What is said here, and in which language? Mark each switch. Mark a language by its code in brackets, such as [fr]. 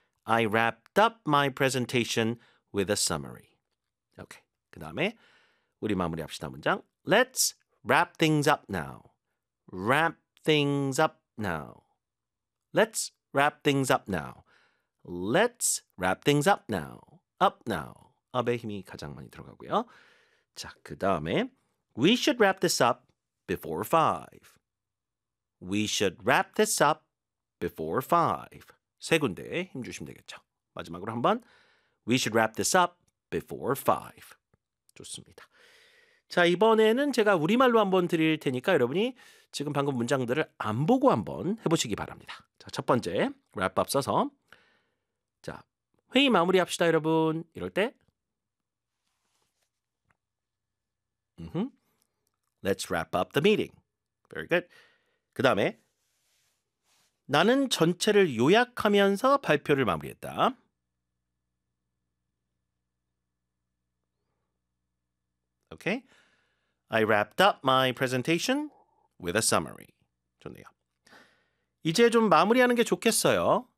[en] I wrapped up my presentation with a summary. Okay. [ko] 그 다음에 우리 마무리합시다 문장. [en] Let's wrap things up now. Wrap things up now. Let's wrap things up now. Let's wrap things up now. Up now. [ko] Up의 힘이 가장 많이 들어가고요. 자, 그 다음에 [en] We should wrap this up before 5. We should wrap this up before 5. [ko] 세 군데 힘 주시면 되겠죠. 마지막으로 한 번. [en] We should wrap this up before 5. [ko] 좋습니다. 자, 이번에는 제가 우리말로 한번 드릴 테니까 여러분이 지금 방금 문장들을 안 보고 한번 해보시기 바랍니다. 자, 첫 번째 wrap up 써서 자, 회의 마무리합시다 여러분. 이럴 때 [en] Let's wrap up the meeting. Very good. [ko] 그 다음에 나는 전체를 요약하면서 발표를 마무리했다. [en] Okay. I wrapped up my presentation with a summary. [ko] 좋네요. 이제 좀 마무리하는 게 좋겠어요.